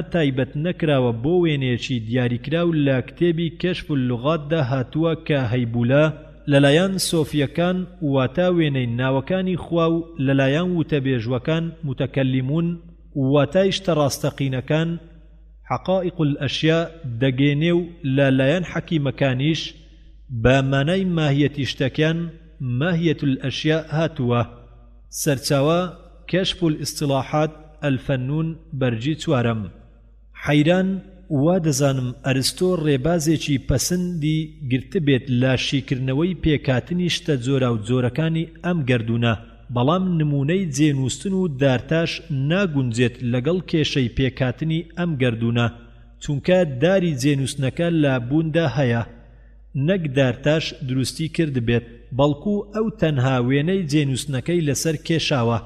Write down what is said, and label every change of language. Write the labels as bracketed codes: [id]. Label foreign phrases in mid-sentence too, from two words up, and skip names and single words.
[ckb] تایبەت نەکراوە بۆ وێنەیەکی دیاریکراو لە کتێبی کەشف اللوغاتدا هاتووە کە هەیبولا لەلایەن سۆفیەکان واتە وێنەی ناوەکانی خوا و لەلایەن وتەبێژوەکان متەکەلیمون واتای شتە ڕاستەقینەکان [ar] حەقائق الئەشیا [ckb] دەگەێنێ و لەلایەن حەکیمەکانیش بە مانای ماهیەتی شتەکان [ar] ماهیة الأشياء [ckb] هاتوا. سرچاوە كشف الاصطلاحات الفنون بەرجی چوارەم. حەیران وا دەزانم ئەرستۆ ڕێبازێکی پەسەندی گرتبێت لە شیکردنەوەی پێکاتنی شتە جۆرا و جۆرەکانی ئەم گەردوونە، بەڵام نمونەی جێنووستن و دارتاش ناگونجێت لەگەڵ کێشەی پێکاتنی ئەم گەردوونە، چونکە داری جێنووستنەکە لە بووندا هەیە، نەک دارتاش دروستی کرد بێت، بەڵکو ئەو تەنها وێنەی جێنووستنەکەی لەسەر کێشاوە.